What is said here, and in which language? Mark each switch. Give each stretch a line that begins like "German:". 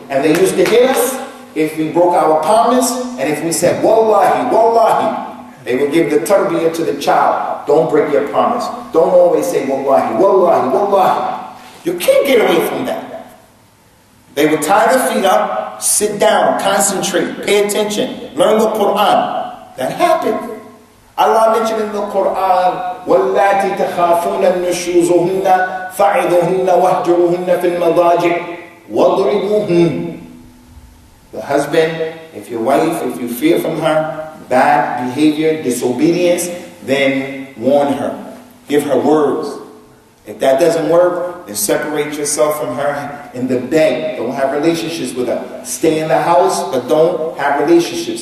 English: And they used to hit us if we broke our promise, and if we said, Wallahi, Wallahi, they would give the tarbiyah to the child. Don't break your promise. Don't always say Wallahi, Wallahi, Wallahi. You can't get away from that. They would tie their feet up, sit down, concentrate, pay attention, learn the Quran. That happened. Allah mentioned in the Quran,
Arabic: وَاللَّاتِ تَخَافُونَ النُّشُوزُهُنَّ فَعِذُهُنَّ وَهْجُرُهُنَّ فِي الْمَضَاجِعِ وَضْرِبُوهُنَّ.
English: The husband, if your wife, if you fear from her bad behavior, disobedience, then warn her. Give her words. If that doesn't work, then separate yourself from her in the bed. Don't have relationships with her. Stay in the house, but don't have relationships.